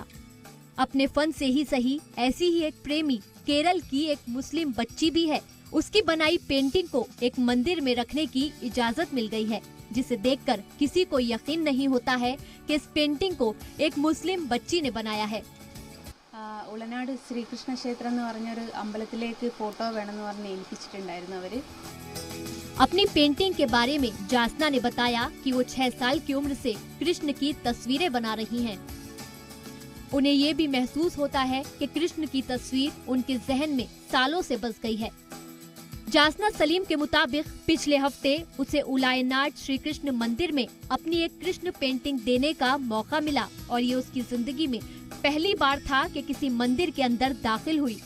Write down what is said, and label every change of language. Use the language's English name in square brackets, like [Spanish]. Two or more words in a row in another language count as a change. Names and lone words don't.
[Hindi] अपने फन से ही सही, ऐसी ही एक प्रेमी केरल की एक मुस्लिम बच्ची भी है। उसकी बनाई पेंटिंग को एक मंदिर में रखने की इजाजत मिल गई है, जिसे देखकर किसी को यकीन नहीं होता है कि इस पेंटिंग को एक मुस्लिम बच्ची ने बनाया है। [Malayalam] ഉളനാട് ശ്രീകൃഷ്ണ ക്ഷേത്രം എന്ന് പറഞ്ഞൊരു അമ്പലത്തിലേക്ക് ഫോട്ടോ വേണമെന്ന് പറഞ്ഞ് ഏൽപ്പിച്ചിട്ടുണ്ടായിരുന്നു അവര്। [Hindi] अपनी पेंटिंग के बारे में जासना ने बताया कि वो 6 साल की उम्र से कृष्ण की तस्वीरें बना रही हैं। उन्हें ये भी महसूस होता है कि कृष्ण की तस्वीर उनके जहन में सालों से बस गई है। जासना सलीम के मुताबिक पिछले हफ्ते उसे उलायनाड श्री कृष्ण मंदिर में अपनी एक कृष्ण पेंटिंग देने का मौका मिला और ये उसकी जिंदगी में पहली बार था कि किसी मंदिर के अंदर दाखिल हुई।